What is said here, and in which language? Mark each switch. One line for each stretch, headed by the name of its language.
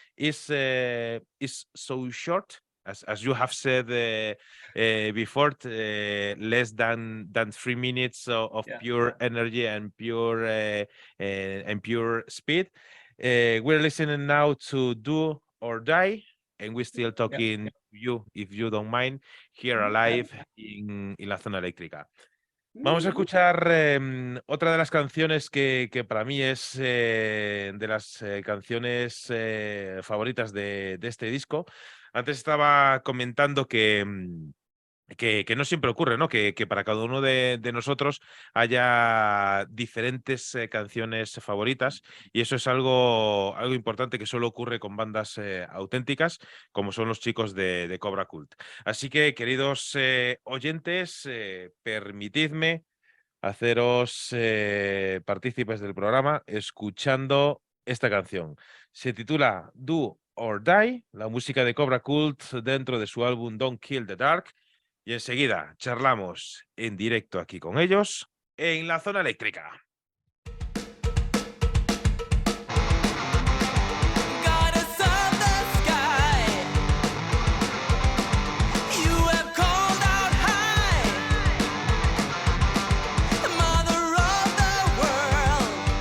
English: Is so short. As you have said before, less than 3 minutes of pure energy and pure speed. We're listening now to Do or Die, and we're still talking to you, if you don't mind, here alive in la zona eléctrica.
Spanish: Vamos a escuchar otra de las canciones que para mí es de las canciones favoritas de este disco. Antes estaba comentando que no siempre ocurre, ¿no? Que para cada uno de nosotros haya diferentes canciones favoritas, y eso es algo importante que solo ocurre con bandas auténticas, como son los chicos de Cobra Cult. Así que, queridos oyentes, permitidme haceros partícipes del programa escuchando esta canción. Se titula Do or Die, la música de Cobra Cult dentro de su álbum Don't Kill the Dark. Y enseguida charlamos en directo aquí con ellos en la zona eléctrica.
English: Goddess of the sky, you have called out high, Mother of the world.